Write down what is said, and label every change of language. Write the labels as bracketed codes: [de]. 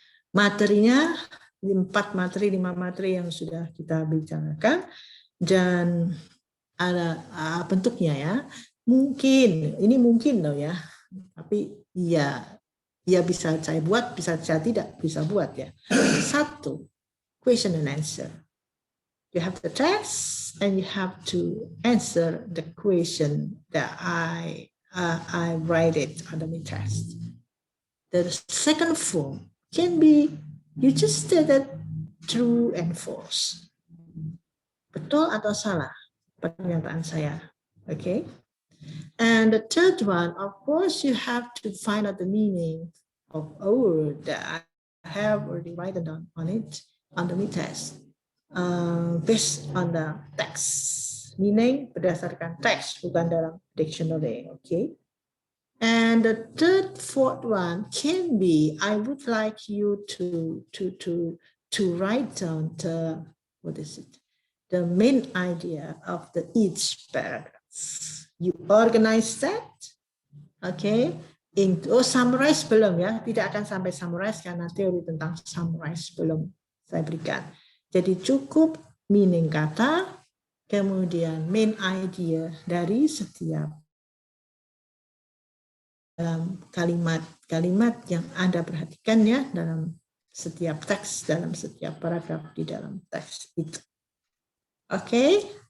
[id] Materinya 5 materi yang sudah kita bicarakan dan ada bentuknya ya. Ini mungkin loh ya. Tapi ya bisa saya buat, bisa saya tidak bisa buat ya. [en] 1, question and answer. You have the text and you have to answer the question that I write it on the test. The second form can be you just stated true and false. [id] Betul atau salah pernyataan saya. Okay. [en] And the third one, of course, you have to find out the meaning of a word that I have already written down on it on the test, based on the text. [id] Meaning berdasarkan teks, bukan dalam dictionary. Okay. [en] And the fourth one can be, I would like you to write down the main idea of each paragraph. You organize that, okay? [id] Summarize belum ya, tidak akan sampai summarize karena teori tentang summarize belum saya berikan. Jadi cukup meaning kata, kemudian main idea dari setiap kalimat yang Anda perhatikan ya dalam setiap teks, dalam setiap paragraf di dalam teks itu. Oke.